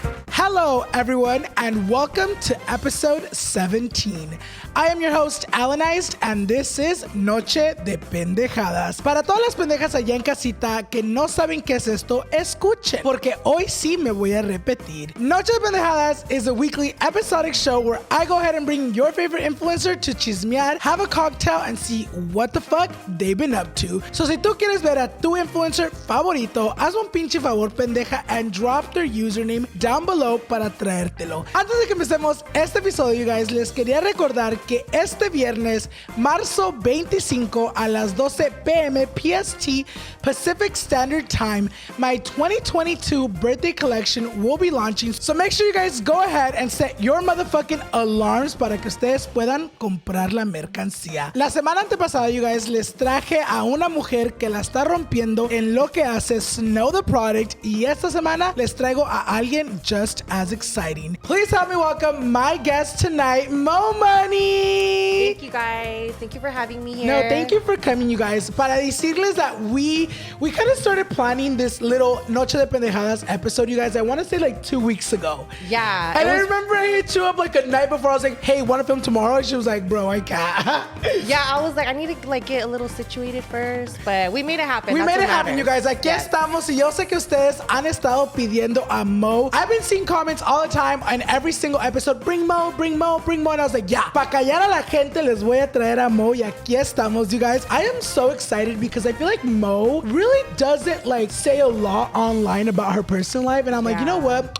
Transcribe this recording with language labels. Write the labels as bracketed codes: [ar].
[en] Hello, everyone, and welcome to episode 17. I am your host, Alannized, and this is Noche De Pendejadas. [es] Para todas las pendejas allá en casita que no saben qué es esto, escuchen, porque hoy sí me voy a repetir. [en] Noche De Pendejadas is a weekly episodic show where I go ahead and bring your favorite influencer to [es] chismear, [en] have a cocktail, and see what the fuck they've been up to. [es] So si tú quieres ver a tu influencer favorito, haz un pinche favor, pendeja, [en] and drop their username down below [es] para traértelo. Antes de que empecemos este episodio, [en] you guys, [es] les quería recordar que este viernes, marzo 25 a las 12 p.m. [en] PST Pacific Standard Time, my 2022 birthday collection will be launching. So make sure you guys go ahead and set your motherfucking alarms [es] para que ustedes puedan comprar la mercancía. La semana antepasada, [en] you guys, [es] les traje a una mujer que la está rompiendo en lo que hace Snow the Product, y esta semana les traigo a alguien [en] just as exciting. Please help me welcome my guest tonight, Mo Money. Thank you, guys. Thank you for having me here. No, thank you for coming, you guys. [es] Para decirles [en] that we kind of started planning this little Noche de Pendejadas episode, you guys, I want to say like 2 weeks ago. Yeah. And I remember I hit you up like a night before. I was like, hey, want to film tomorrow? And she was like, bro, I can't. Yeah, I was like, I need to like get a little situated first, but we made it happen. We That's made it what happen, you guys. [es] Aquí estamos, y yo sé que ustedes han estado pidiendo a Mo. [en] I've been seeing comments all the time on every single episode, bring Mo, bring Mo, bring Mo. And I was like, yeah, [es] para callar a la gente les voy a traer a Mo, y aquí estamos, [en] you guys. I am so excited because I feel like Mo really doesn't like say a lot online about her personal life, and I'm like, you know what?